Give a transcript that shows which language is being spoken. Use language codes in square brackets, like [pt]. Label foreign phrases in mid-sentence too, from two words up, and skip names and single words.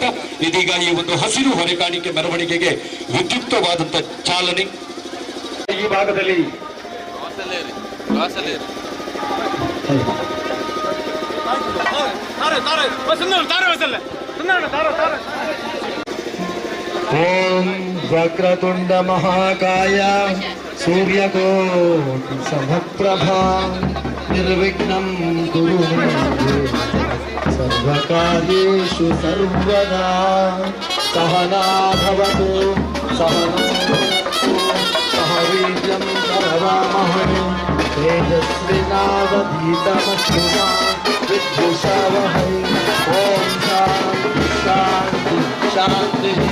[kn] ಇದೀಗ ಈ ಒಂದು ಹಸಿರು ಹೊರೆಕಾಣಿಕೆ ಮೆರವಣಿಗೆಗೆ ವಿದ್ಯುಕ್ತವಾದಂಥ ಚಾಲನೆ. ಈ ಭಾಗದಲ್ಲಿ [sa] ಓಂ ವಕ್ರತುಂಡ ಮಹಾಕಾಯ ಸೂರ್ಯಕೋಟಿ ಸಮಪ್ರಭಾ ನಿರ್ವಿಘ್ನಂ ಕುರು ಮೇ ಸರ್ವಕಾರ್ಯೇಷು ಸರ್ವದಾ ಸಹನಾ ಭವತು ಸಹನೋ ಸಹ ವೀರ್ಯಂ ಕರವಾಮಹೇ ತೇಜಸ್ವಿನಾವಧೀತಮಸ್ತು ಮಾ ವಿದ್ವಿಷಾವಹೈ. ಓಂ ಶಾಂತಿ ಶಾಂತಿ ಶಾಂತಿ.